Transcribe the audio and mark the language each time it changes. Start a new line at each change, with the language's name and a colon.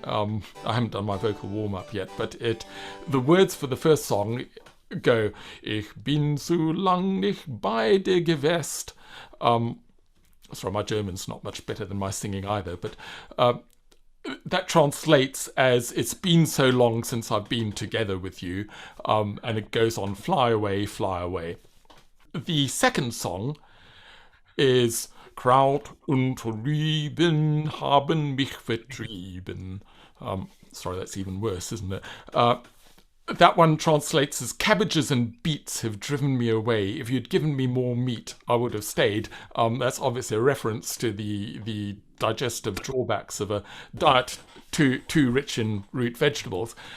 English: I haven't done my vocal warm-up yet, but the words for the first song go,
German: Ich bin so lang nicht bei dir gewesen.
English: Sorry, my German's not much better than my singing either, but that translates as, it's been so long since I've been together with you, and it goes on, fly away, fly away. The second song is
German: Kraut und Rüben haben mich vertrieben.
English: Sorry, that's even worse, isn't it? That one translates as cabbages and beets have driven me away. If you'd given me more meat, I would have stayed. That's obviously a reference to the digestive drawbacks of a diet too rich in root vegetables.